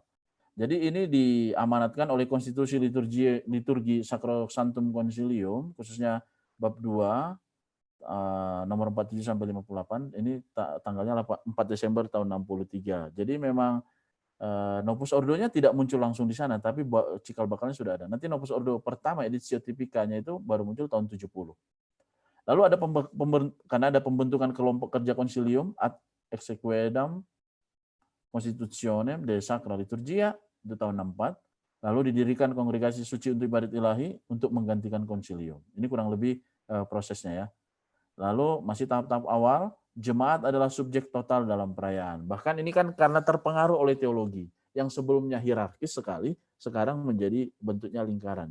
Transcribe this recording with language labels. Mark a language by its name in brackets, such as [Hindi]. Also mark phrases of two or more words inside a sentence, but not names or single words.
[Indonesian] Jadi ini diamanatkan oleh Konstitusi Liturgi Sacrosanctum Concilium khususnya bab 2 nomor 47 sampai 58 ini tanggalnya 4 Desember tahun 63. Jadi memang Novus Ordo-nya tidak muncul langsung di sana, tapi cikal bakalnya sudah ada. Nanti Novus Ordo pertama [Latin] editio tipicanya [Indonesian] itu baru muncul tahun 70. Lalu ada karena ada pembentukan kelompok kerja konsilium ad exequendam constitutionem de sacra liturgia itu tahun 64. Lalu didirikan kongregasi suci untuk ibadat ilahi untuk menggantikan konsilium. Ini kurang lebih prosesnya ya. Lalu masih tahap-tahap awal, jemaat adalah subjek total dalam perayaan. Bahkan ini kan karena terpengaruh oleh teologi yang sebelumnya hierarkis sekali, sekarang menjadi bentuknya lingkaran.